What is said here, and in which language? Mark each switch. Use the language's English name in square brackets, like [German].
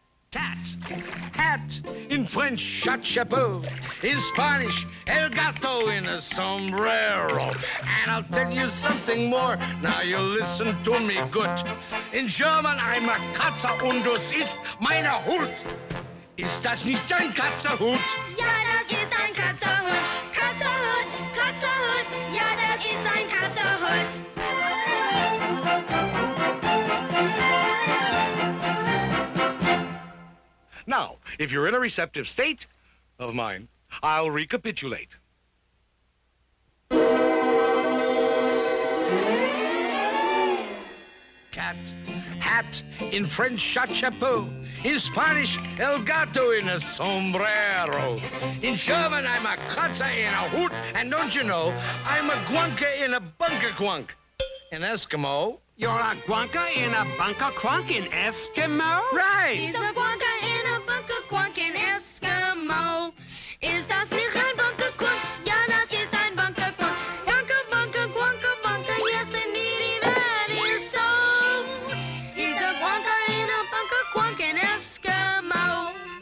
[English] Cat, hat. In French, chapeau. In Spanish, el gato in a sombrero. And I'll tell you something more. Now you listen to me good. In German, I'm a [German] Katze und das ist meine Hut. Ist das nicht ein Katzerhut? Ja, das ist ein Katzerhut. Katzerhut, Katzerhut. Ja, das ist ein Katzerhut. [English] Now, if you're in a receptive state of mind, I'll recapitulate. Cat, hat. In French, chapeau. In Spanish, el gato in a sombrero. In German, I'm a Katze in a hoot. And don't you know, I'm a guanka in a bunker quunk. In Eskimo, You're a guanka in a bunker quunk in Eskimo? right. He's a guanka in a bunker quunk in Eskimo. [German] Ist das nicht ein bunker quunk? Ja, das ist ein bunker quunk. [English] Bunker, bunker, bunker, bunker. Yes, indeed, that is so. He's a guanka in a bunker quunk in Eskimo.